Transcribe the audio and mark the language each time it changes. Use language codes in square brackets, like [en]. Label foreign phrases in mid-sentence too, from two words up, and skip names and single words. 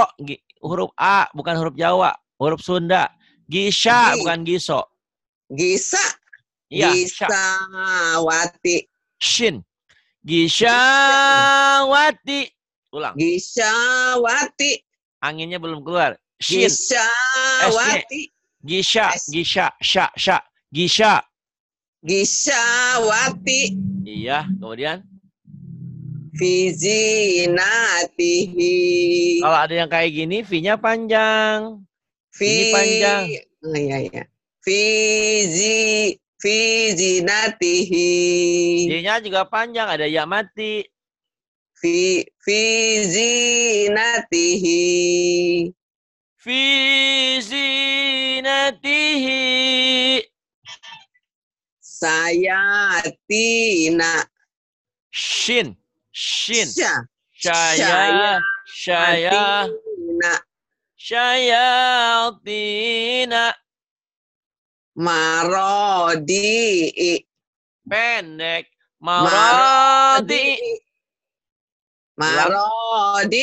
[id] Huruf A. Bukan huruf Jawa. Huruf Sunda. Gisha. Bukan giso. Gisa. Iya. Gisawati. Shin. Gishawati. Ulang. Gisawati. Anginnya belum keluar. Shin. Gisawati. Gisha. Gisha. Sha. Sha. Gisha. Gisawati. Iya. Kemudian. Fizinatihi. Kalau ada yang kayak gini, V-nya panjang. Ini panjang. Oh, iya. Fizinatihi. J-nya juga panjang. Ada ya mati. Fizinatihi. Fizinatihi. Sayatina. Shin. Shin. Syaya. Syaya. Syayatina. Marodi. Pendek. Maradi. Marodi.